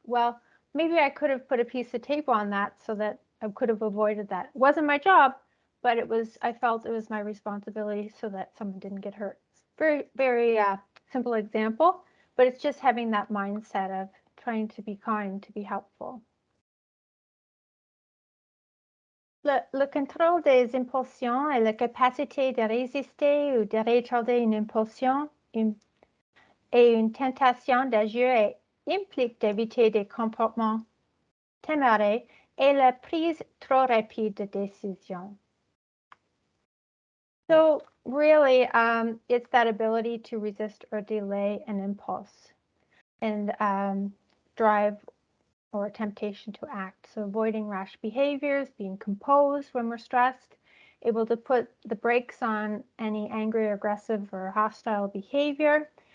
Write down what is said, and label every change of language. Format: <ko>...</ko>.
<en>Well, maybe I could have put a piece of tape on that so that I could have avoided that. It wasn't my job, but I felt it was my responsibility so that someone didn't get hurt. Very, very simple example, but it's just having that mindset of trying to be kind, to be helpful.</en> <fr>Le contrôle des impulsions est la capacité de résister ou de retarder une impulsion et une tentation d'agir et implique d'éviter des comportements téméraires et la prise trop rapide de décisions.</fr> <en>So really, it's that ability to resist or delay an impulse and drive or temptation to act. So avoiding rash behaviors, being composed when we're stressed, able to put the brakes on any angry, aggressive, or hostile behavior.</en>